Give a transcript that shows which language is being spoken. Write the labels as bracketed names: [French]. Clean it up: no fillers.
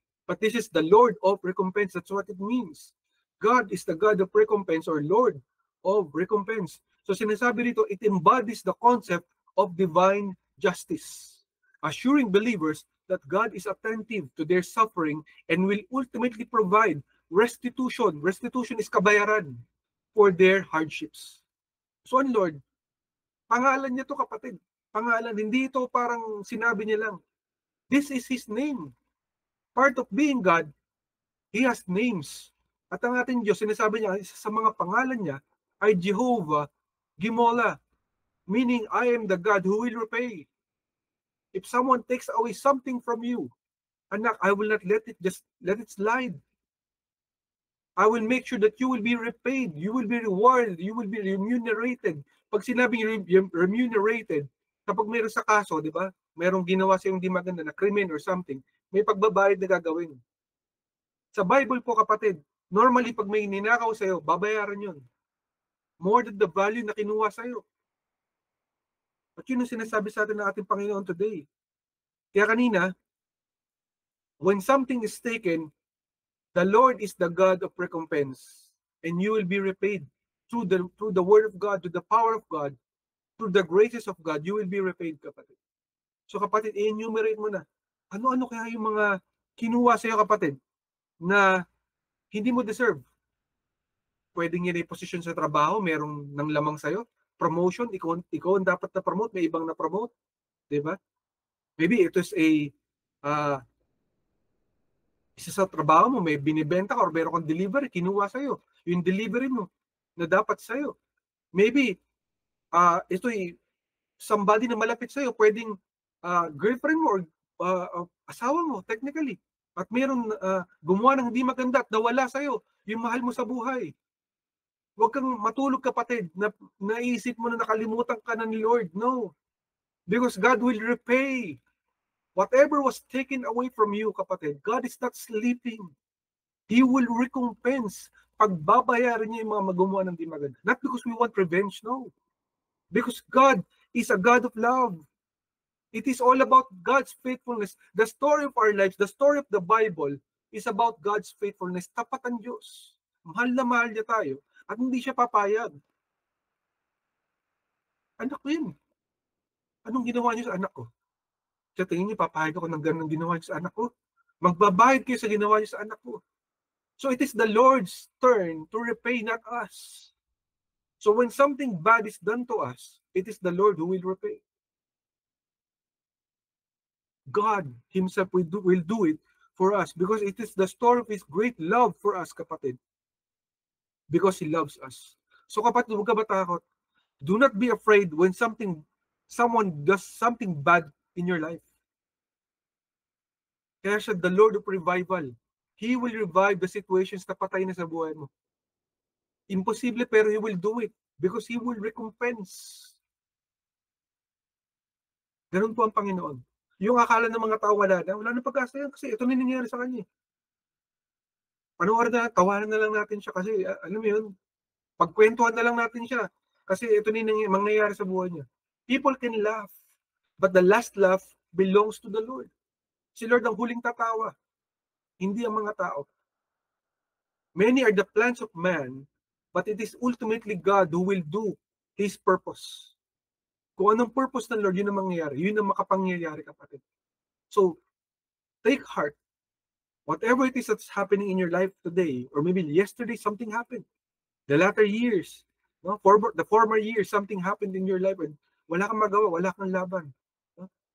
[English] But this is the Lord of recompense. That's what it means. God is the God of recompense or Lord of recompense. So [Filipino] sinasabi dito, [English] it embodies the concept of divine justice, assuring believers that God is attentive to their suffering and will ultimately provide restitution. Restitution is kabayaran for their hardships. [Filipino] So ang Lord, pangalan niya to, kapatid. Pangalan, hindi ito parang sinabi niya lang. [English] This is His name. Part of being God, He has names. [Filipino] At ang ating Diyos, sinasabi niya, isa sa mga pangalan niya ay [English] Jehovah Gimola, meaning I am the God who will repay. If someone takes away something from you, anak, I will not let it slide. I will make sure that you will be repaid, you will be rewarded, you will be remunerated. [Filipino] Pag sinabing remunerated, kapag mayroon sa kaso, di ba? Mayroong ginawa sa yung di maganda na krimen [English] or something, [Filipino] may pagbabayad na gagawin. Sa Bible po, kapatid, normally pag may ninakaw sa'yo, babayaran yun. [English] More than the value [Filipino] na kinuha sa'yo. At yun ang sinasabi sa atin ng ating Panginoon today. Kaya kanina, [English] when something is taken, the Lord is the God of recompense. And you will be repaid through the word of God, through the power of God, through the graces of God, you will be repaid, kapatid. [Filipino] So kapatid, i-enumerate mo na. Ano-ano kaya yung mga kinuha sa'yo, kapatid, na hindi mo deserve? Pwedeng yan ay posisyon sa trabaho, merong nang lamang sa'yo. Promotion, ikaw ang dapat na-promote, may ibang na-promote. Diba? [English] Maybe it is [Filipino] isa sa trabaho mo, may binibenta ka or meron kang delivery, kinuha sa'yo. Yung delivery mo na dapat sa'yo. Maybe, ito'y somebody na malapit sa'yo, pwedeng girlfriend mo or asawa mo, technically. At meron gumawa ng hindi maganda at nawala sa'yo, yung mahal mo sa buhay. Huwag kang matulog, kapatid, na naisip mo na nakalimutan ka na ni Lord. No. [English] Because God will repay. Whatever was taken away from you, kapatid, God is not sleeping. He will recompense. [Filipino] Pagbabayaran niya yung mga gumawa ng di maganda. [English] Not because we want revenge, no. Because God is a God of love. It is all about God's faithfulness. The story of our lives, the story of the Bible, is about God's faithfulness. [Filipino] Tapat ang Diyos. Mahal na mahal niya tayo. At hindi siya papayag. Anak ko yun. Anong ginawa niyo sa anak ko? Sa tingin niyo, papayag ako ng ganun ginawa niyo sa anak ko? Magbabayad kayo sa ginawa niyo sa anak ko. [English] So it is the Lord's turn to repay, not us. So when something bad is done to us, it is the Lord who will repay. God Himself will do it for us because it is the story of His great love for us, kapatid. Because He loves us. So kapatid, [Filipino] huwag ka matakot. [English] Do not be afraid when someone does something bad in your life. [Filipino] Kaya siya, [English] the Lord of revival. He will revive the situations [Filipino] na patay na sa buhay mo. Imposible, pero [English] He will do it because He will recompense. [Filipino] Ganun po ang Panginoon. Yung akala ng mga tao wala na pag-asa yan kasi ito na nangyayari sa kanya. Panoorin na, tawanan na lang natin siya kasi, alam mo yun, pagkwentuhan na lang natin siya kasi ito na mangyayari sa buhay niya. [English] People can laugh, but the last laugh belongs to the Lord. [Filipino] Si Lord ang huling tatawa, hindi ang mga tao. [English] Many are the plans of man, but it is ultimately God who will do His purpose. [Filipino] Kung anong purpose ng Lord, yun ang mangyayari. Yun ang makapangyayari, kapatid. [English] So, take heart. Whatever it is that's happening in your life today, or maybe yesterday, something happened. The latter years, no? The former years, something happened in your life and [Filipino] wala kang magawa, wala kang laban. No?